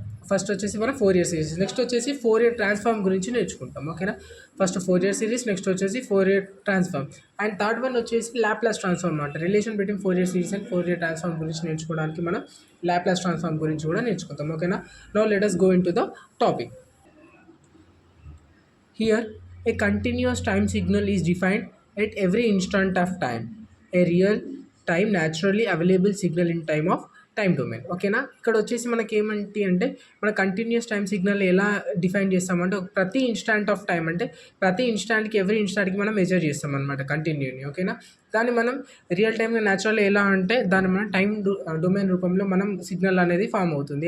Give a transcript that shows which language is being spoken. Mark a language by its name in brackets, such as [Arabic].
[Telugu] First వచ్చేసి మనం Fourier series, next వచ్చేసి ఫోరియర్ ట్రాన్స్ఫార్మ్ గురించి నేర్చుకుంటాం. ఓకేనా? ఫస్ట్ ఫోరియర్ సిరీస్, నెక్స్ట్ వచ్చేసి Fourier transform, and third one వచ్చేసి లాప్లాస్ ట్రాన్స్ఫార్మ్ అనమాట. Relation between Fourier series and Fourier transform గురించి నేర్చుకోవడానికి మనం లాప్లాస్ ట్రాన్స్ఫార్మ్ గురించి కూడా నేర్చుకుంటాం. ఓకేనా? [English] Now let us go into the topic. Here, a continuous time signal is defined at every instant of time. A real time naturally available signal in time of time domain. ఓకేనా? [Telugu] ఇక్కడ వచ్చేసి మనకి ఏమంటి అంటే మన కంటిన్యూస్ టైం సిగ్నల్ ఎలా define చేస్తామంటే ప్రతి instant of time, అంటే ప్రతి ఇన్స్టాంట్కి ఎవ్రీ ఇన్స్టాంట్కి మనం మెజర్ చేస్తాం అనమాట కంటిన్యూని. ఓకేనా? దాన్ని మనం రియల్ టైమ్గా న్యాచురల్ ఎలా అంటే దాన్ని మనం టైం డొమైన్ రూపంలో మనం సిగ్నల్ అనేది ఫామ్ అవుతుంది.